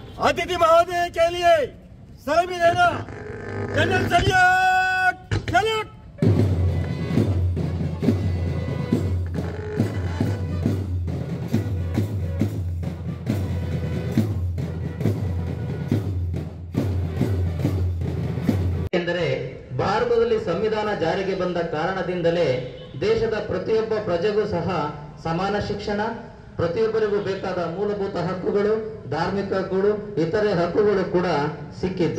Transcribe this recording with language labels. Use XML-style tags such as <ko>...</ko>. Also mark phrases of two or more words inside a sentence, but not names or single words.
<hi>अतिथि महोदय के लिए सलामी देना।</hi> <en>general saiyad salute.</en> <kn>ಎಂದರೆ ಭಾರತದಲ್ಲಿ ಸಂವಿಧಾನ ಜಾರಿಗೆ ಬಂದ ಕಾರಣದಿಂದಲೇ ದೇಶದ ಪ್ರತಿಯೊಬ್ಬ ಪ್ರಜೆಗೂ ಸಹ ಸಮಾನ ಶಿಕ್ಷಣ, ಪ್ರತಿಯೊಬ್ಬರಿಗೂ ಬೇಕಾದ ಮೂಲಭೂತ ಹಕ್ಕುಗಳು, ಧಾರ್ಮಿಕ ಹಕ್ಕುಗಳು, ಇತರೆ ಹಕ್ಕುಗಳು ಕೂಡ ಸಿಕ್ಕಿದ್ದು.</kn>